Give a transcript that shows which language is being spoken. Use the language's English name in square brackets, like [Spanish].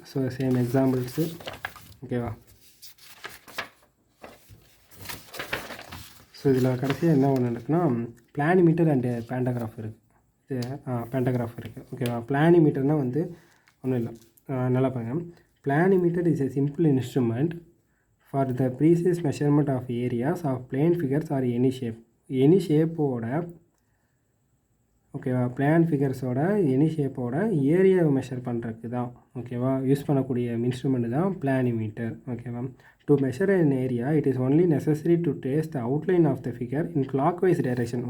[Tamil] So same examples. ஓகேவா, so இதில் கடைசியாக என்ன ஒன்று இருக்குன்னா பிளானிமீட்டர் அண்டு பேண்டாகிராஃப் இருக்குது. இது பேண்டாகிராஃப் இருக்குது. ஓகேவா, பிளானிமீட்டர்னால் வந்து ஒன்றும் இல்லை, நல்லா பாருங்கள். [English] Planimeter is a simple instrument for the precise measurement of areas of plane figures or any shape. [Tamil] Any shapeோட, ஓகேவா, பிளான் ஃபிகர்ஸோட எனி ஷேப்போட ஏரியாவை மெஷர் பண்ணுறதுக்கு தான். ஓகேவா, யூஸ் பண்ணக்கூடிய இன்ஸ்ட்ருமெண்ட் தான் பிளானிமீட்டர். [English] ஓகேவா, to measure an area it is only necessary to trace the outline of the figure in clockwise direction.